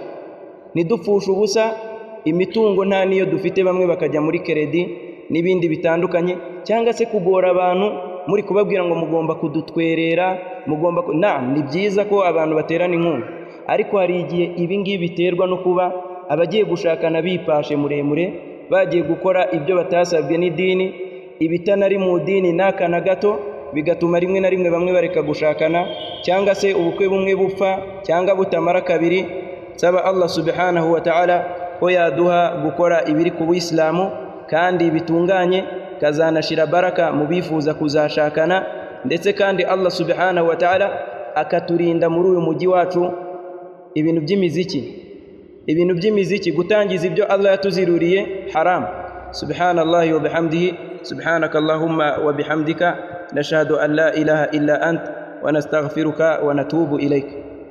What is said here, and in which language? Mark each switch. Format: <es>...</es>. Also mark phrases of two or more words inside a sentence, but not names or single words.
<rw>Nidupfusha ubusa imitungo nta niyo dufite, bamwe bakajya muri keredi n'ibindi bitandukanye, cyangwa se kugora abantu muri kubabwira ngo mugomba kudutwerera, ni byiza ko abantu baterana inkunga, ariko hari igihe ibingibi biterwa no kuba abagiye gushakana bipashe muremure, bagiye gukora ibyo batasabwe n'idini, ibitanari mu dini n'aka na gato, bigatuma rimwe na rimwe bamwe bareka gushakana, cyangwa se ubukwe bumwe bupfa cyangwa butamara kabiri. Saba Allah</rw> <ar>سبحانه وتعالى</ar> <rw>ko yaduha gukora ibiri ku Buislamu kandi bitunganye, kazanashira baraka mu bifuza kuzashakana, ndetse kandi Allah</rw> <ar>سبحانه وتعالى</ar> <rw>akaturinda muri uyu mujyi wacu ibintu by'imiziki, gutangiza ibyo Allah yatuziruriye haram.</rw> <ar>سبحان الله وبحمده سبحانك اللهم وبحمدك نشهد أن لا إله إلا أنت ونستغفرك ونتوب إليك.</ar>